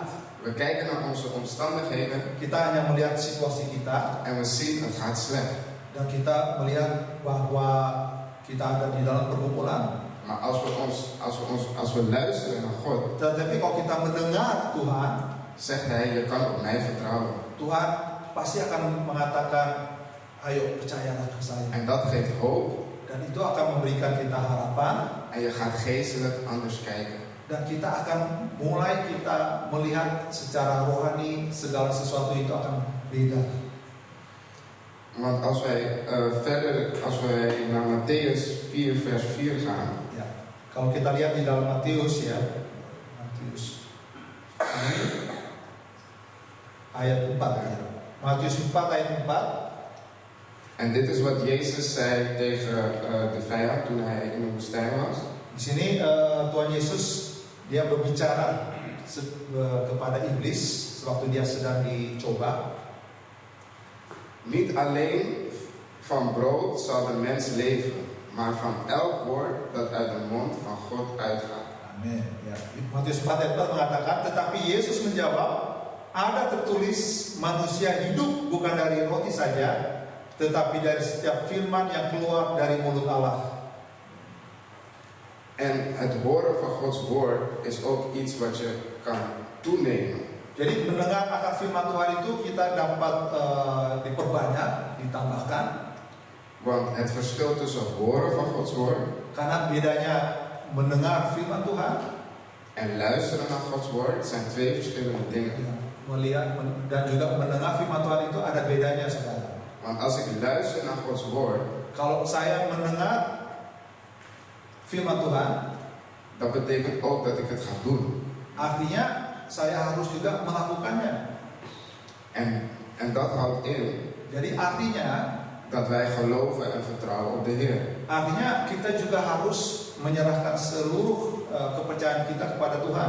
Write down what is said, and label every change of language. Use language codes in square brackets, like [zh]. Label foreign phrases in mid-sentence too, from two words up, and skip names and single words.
[nl] We kijken naar onze omstandigheden [id] Kita hanya melihat situasi kita, [nl] en we zien het gaat slecht. [id] dan kita melihat bahwa kita ada di dalam pergumulan. [nl] Maar als we luisteren naar God, [id] Tetapi kalau kita mendengar Tuhan, [nl] zegt Hij: je kan op mij vertrouwen. [id] Tuhan pasti akan mengatakan, ayo percayalah ke saya. [nl] En dat geeft hoop. [id] Dan itu akan memberikan kita harapan, [nl] En je gaat geestelijk anders kijken. [id] dan kita akan mulai melihat secara rohani segala sesuatu itu akan beda. [nl] Want als wij naar Mattheus 4 vers 4 gaan, [id] Ya, kalau kita lihat di dalam Matius ya, Matius ayat 4 ya. Matius 4 ayat 4. [nl] en dit is wat Jezus zei tegen de vijand toen hij in de woestijn was. [id] Di sini Tuhan Yesus dia berbicara kepada iblis sewaktu dia sedang dicoba. [nl] Niet alleen van brood zal de mens leven, maar van elk woord dat uit de mond van God uitgaat. [id] Amin. Ya. Matius 4 ayat 4 mengatakan, tetapi Yesus menjawab, ada tertulis manusia hidup bukan dari roti saja, tetapi dari setiap firman yang keluar dari mulut Allah. [nl] En het horen van Gods woord is ook iets wat je kan toenemen. [id] Jadi mendengar akan firman Tuhan itu kita dapat diperbanyak, ditambahkan. [nl] Want het verschil tussen horen van Gods woord [id] Karena bedanya mendengar firman Tuhan [nl] en luisteren naar Gods woord zijn twee verschillende dingen. [id] melihat dan juga mendengar firman Tuhan itu ada bedanya, saudara. [nl] Want als ik luister naar Gods woord, [id] Kalau saya mendengar firman Tuhan, [nl] dat betekent ook dat ik het ga doen. [id] artinya saya harus juga melakukannya. [nl] En dat houdt in [id] Jadi artinya [nl] dat wij geloven en vertrouwen op de Heer. [id] Artinya kita juga harus menyerahkan seluruh kepercayaan kita kepada Tuhan.